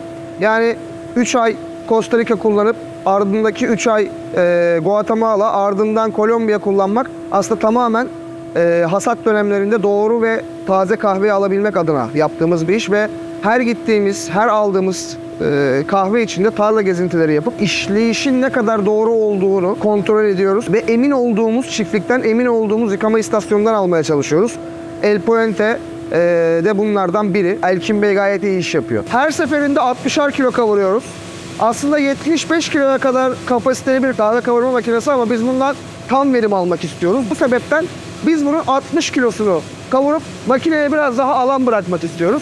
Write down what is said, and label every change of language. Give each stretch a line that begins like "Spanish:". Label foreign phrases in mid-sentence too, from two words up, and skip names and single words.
Turkish: Yani 3 ay Costa Rica kullanıp ardındaki 3 ay Guatemala, ardından Kolombiya kullanmak aslında tamamen hasat dönemlerinde doğru ve taze kahveyi alabilmek adına yaptığımız bir iş ve her gittiğimiz, her aldığımız kahve içinde tarla gezintileri yapıp işleyişin ne kadar doğru olduğunu kontrol ediyoruz ve emin olduğumuz çiftlikten, emin olduğumuz yıkama istasyonundan almaya çalışıyoruz. El Puente de bunlardan biri. Elkin Bey gayet iyi iş yapıyor. Her seferinde 60'ar kilo kavuruyoruz. Aslında 75 kiloya kadar kapasiteli bir kahve kavurma makinesi ama biz bundan tam verim almak istiyoruz. Bu sebepten biz bunun 60 kilosunu kavurup makineye biraz daha alan bırakmak istiyoruz.